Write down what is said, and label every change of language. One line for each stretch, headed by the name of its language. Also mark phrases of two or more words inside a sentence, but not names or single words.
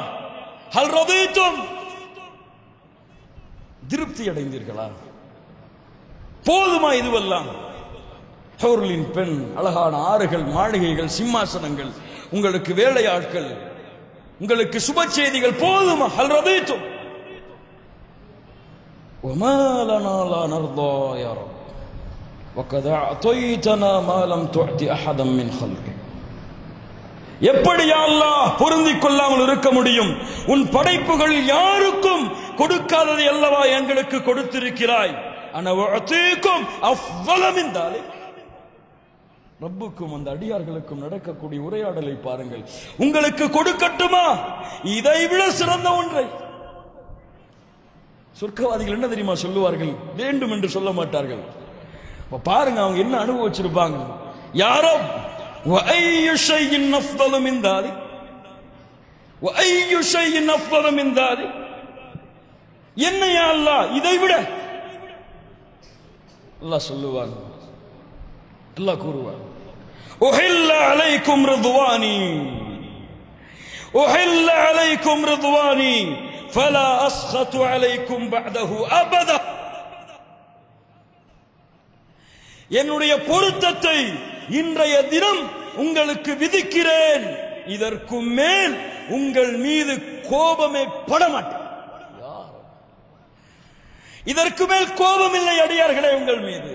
Arabic: هل رضيتم,
Tamil: திருப்தி அடைந்தீர்களா? போதுமா இதுவெல்லாம்? ஹூர்லின் பெண், அழகான ஆறுகள், மாளிகைகள், சிம்மாசனங்கள், உங்களுக்கு வேலையாட்கள், உங்களுக்கு சுப செய்திகள், போதுமா?
Arabic: هل رضيتم. وما لنا لا نرضى يا رب وقد أعطيتنا ما لم تعطي أحدا من خلقك.
Tamil: எப்படி
Arabic: يا الله
Tamil: பொருந்திக் கொள்ளாமல் இருக்க முடியும்? உன் படைப்புகள் யாருக்கும் கொடுக்காததை அல்லவா எங்களுக்கு கொடுத்திருக்கிறாய்.
Arabic: أنا أعطيكم أفضل من ذلك.
Tamil: ரப்புக்கும் அந்த அடியார்களுக்கும் நடக்கக்கூடிய உரையாடலை பாருங்கள். உங்களுக்கு கொடுக்கட்டுமா இதைவிட சிறந்த ஒன்றை? சொர்க்கவாதிகள் என்ன தெரியுமா சொல்லுவார்கள்? வேண்டும் என்று சொல்ல மாட்டார்கள். பாருங்க அவங்க என்ன அனுபவிச்சிருப்பாங்க.
Arabic: யாரோ وأي شيء أفضل من ذلك وأي شيء أفضل من ذلك. என்ன يا الله
Tamil: இதை விட? அல்லாஹ் சொல்லுவான், அல்லாஹ் கூறுவான்,
Arabic: أحل عليكم رضواني أحل عليكم رضواني فلا أسخط عليكم بعده أبدا.
Tamil: என்னுடைய பொருத்தத்தை இன்றைய தினம் உங்களுக்கு விதிக்கிறேன், இதற்கு மேல் உங்கள் மீது கோபமே படமாட்டேன். இதற்கு மேல் கோபம் இல்லை அடியார்களே உங்கள் மீது.